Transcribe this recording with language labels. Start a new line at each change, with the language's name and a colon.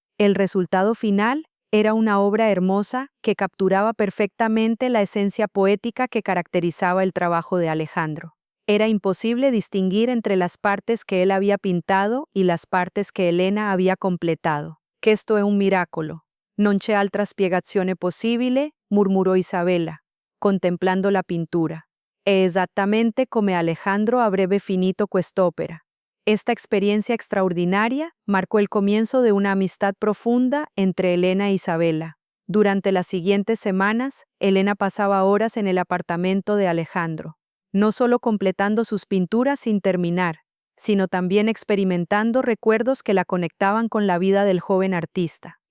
Spanish: El resultado final era una obra hermosa que capturaba perfectamente la esencia poética que caracterizaba el trabajo de Alejandro. Era imposible distinguir entre las partes que él había pintado y las partes que Elena había completado.
Italian: «Questo è un miracolo. Non c'è altra spiegazione possibile»,
Spanish: murmuró Isabela, contemplando la pintura.
Italian: «È esattamente come Alejandro avrebbe finito quest'opera».
Spanish: Esta experiencia extraordinaria marcó el comienzo de una amistad profunda entre Elena e Isabela. Durante las siguientes semanas, Elena pasaba horas en el apartamento de Alejandro, no solo completando sus pinturas sin terminar, sino también experimentando recuerdos que la conectaban con la vida del joven artista.